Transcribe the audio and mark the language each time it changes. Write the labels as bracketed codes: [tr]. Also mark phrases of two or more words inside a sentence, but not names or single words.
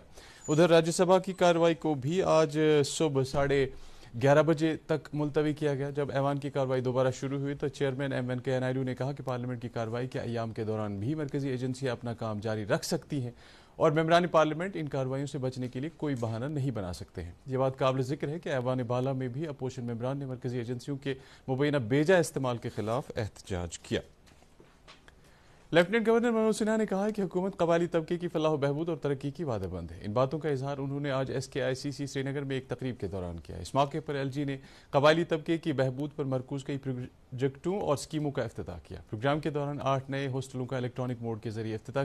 [ur] ادھر راجیہ سبھا کی کارروائی کو بھی آج صبح 11:30 بجے تک ملتوی کیا گیا جب ایوان کی کارروائی دوبارہ شروع ہوئی تو چیئرمین ایم وینکیا نائیڈو نے کہا کہ پارلیمنٹ کی کارروائی کے ایام کے دوران بھی مرکزی ایجنسیاں اپنا کام جاری رکھ سکتی ہیں اور ممبران پارلیمنٹ ان کارروائیوں سے بچنے کے لیے کوئی بہانہ نہیں بنا سکتے ہیں یہ بات قابل ذکر ہے کہ ایوان بالا میں بھی اپوزیشن ممبران نے مرکزی ایجنسیوں کے مبینہ بیجا استعمال کے خلاف احتجاج کیا لیفٹیننٹ گورنر منوج سنہا نے کہا ہے کہ حکومت قبائلی طبقے کی فلاح و بہبود اور ترقی کی وعدہ بند ہے ان باتوں کا اظہار انہوں نے آج SKICC سری نگر میں ایک تقریب کے دوران کیا اس موقع پر LG نے قبائلی طبقے کی بہبود پر مرکوز کئی پروجیکٹوں اور اسکیموں کا افتتاح کیا پروگرام کے دوران 8 نئے ہاسٹلوں کا الیکٹرانک موڈ کے ذریعے افتتاح